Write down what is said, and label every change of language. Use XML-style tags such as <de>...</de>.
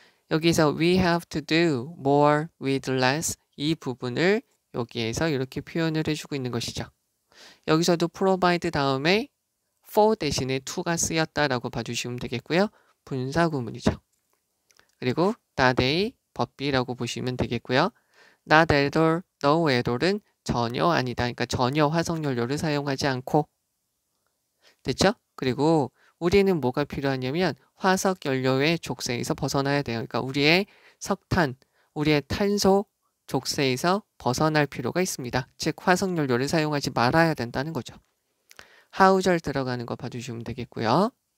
<ko>여기서</ko> <en>we have to do more with less</en> <ko>이 부분을 여기에서 이렇게 표현을 해주고 있는 것이죠. 여기서도 provide 다음에 for 대신에 to가 쓰였다라고 봐주시면 되겠고요. 분사 구문이죠. 그리고</ko> <en>not a puppy</en> <ko>라고 보시면 되겠고요.</ko> <en>not at all, no at all</en> <ko>은 전혀 아니다. 그러니까 전혀 화석연료를 사용하지 않고. 됐죠? 그리고 우리는 뭐가 필요하냐면 화석연료의 족쇄에서 벗어나야 돼요. 그러니까 우리의 석탄, 우리의 탄소 족쇄에서 벗어날 필요가 있습니다. 즉 화석연료를 사용하지 말아야 된다는 거죠. 하우절 들어가는 거 봐주시면 되겠고요.</ko>